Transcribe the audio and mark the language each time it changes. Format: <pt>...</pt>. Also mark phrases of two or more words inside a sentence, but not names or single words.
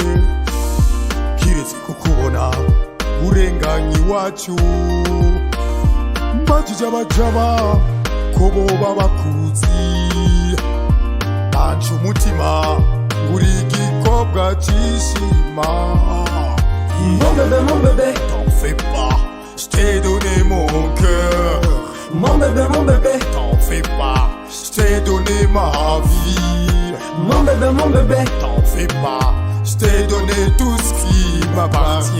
<rn>kiretse kukubona urenganye wacu mbajije abajaba ko boba bakuzi banje umutima uri igikobwa cyishima.</rn> <fr>Mon bébé, t'en fais pas, je t'ai donné mon cœur. mon bébé, T'en fais pas, je t'ai donné ma vie. mon bébé, T'en fais pas, je t'ai donné tout ce qui m'appartient.</fr>